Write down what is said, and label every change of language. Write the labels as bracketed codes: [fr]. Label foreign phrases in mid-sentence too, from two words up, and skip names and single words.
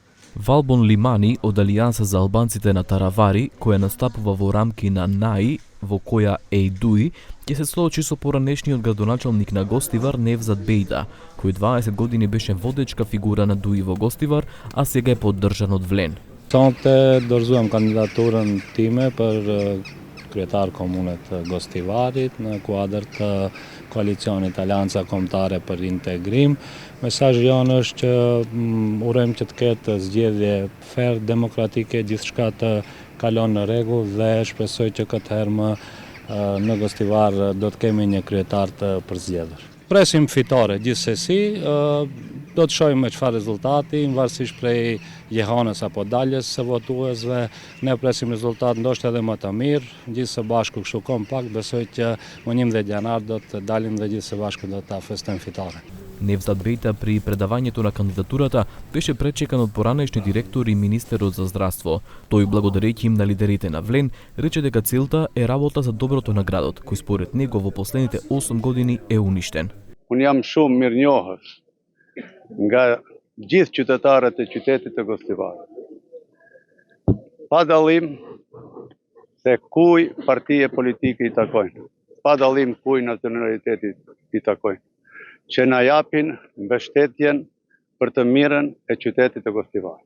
[mk] Валбон Лимани од Алијанса за Албанците на Таравари, koja настапува во рамки на НАИ во која Ейдуи ќе се соочи со поранешниот градоначалник на Гостивар Невзат Бејда, кој 20 години беше водечка фигура на ДУИ во Гостивар, а сега е поддржан од Влен. [sq] Sonte dorëzuam kandidaturën time për kryetar komunet Gostivarit në kuadër të koalicionit Alianca Kombëtare për Integrim. Mesazhi jonë është që urojmë që të ketë zgjedhje fair, demokratike, gjithçka të kalon në rregull dhe shpresoj që këtë herë më në Gostivar do të kemi një kryetar të përzgjedhur. Presim fitore gjithsesi, do të shohim me çfarë rezultati, varësisht prej jehonës apo daljes së votuesve, ne presim rezultat ndoshta edhe më të mirë, gjithë së bashku kështu kompakt, besoj që më 11 janar do të dalim dhe gjithë së bashku do ta festojmë fitore. [mk] Невзат Бејда при предавањето на кандидатурата беше пречекан од поранешни директор и министерот за здравство. Тој, благодарејќи им на лидерите на Влен, рече дека целта е работа за доброто на градот, кој според него во последните 8 години е уништен. [sq] Unë jam shumë mirënjohës nga gjithë qytetarët e qytetit të Gostivarit. Pa dallim se kuj partije politike i takojnë, pa dallim kuj nacionalitetit i takojnë, që na japin mbështetjen për të mirën e qytetit të Gostivarit.